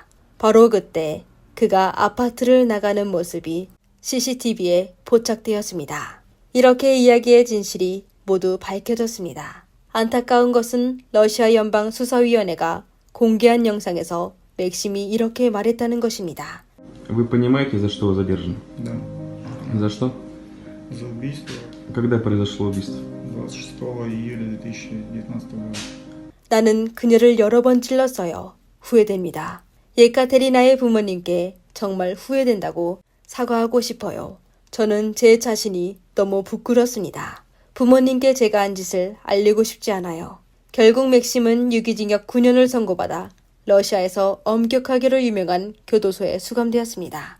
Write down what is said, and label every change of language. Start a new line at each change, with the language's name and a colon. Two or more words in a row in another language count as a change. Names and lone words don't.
Korean: 바로 그때 그가 아파트를 나가는 모습이 CCTV에 포착되었습니다. 이렇게 이야기의 진실이 모두 밝혀졌습니다. 안타까운 것은 러시아 연방수사위원회가 공개한 영상에서 맥심이 이렇게 말했다는 것입니다.
Russian: Вы понимаете, за что вы задержаны? Да, За что? за убийство Когда произошло убийство? 26 июля 2019 года.
Korean: 나는 그녀를 여러 번 찔렀어요. 후회됩니다. 예카테리나의 부모님께 정말 후회된다고 사과하고 싶어요. 저는 제 자신이 너무 부끄럽습니다. 부모님께 제가 한 짓을 알리고 싶지 않아요. 결국 맥심은 유기징역 9년을 선고받아 러시아에서 엄격하기로 유명한 교도소에 수감되었습니다.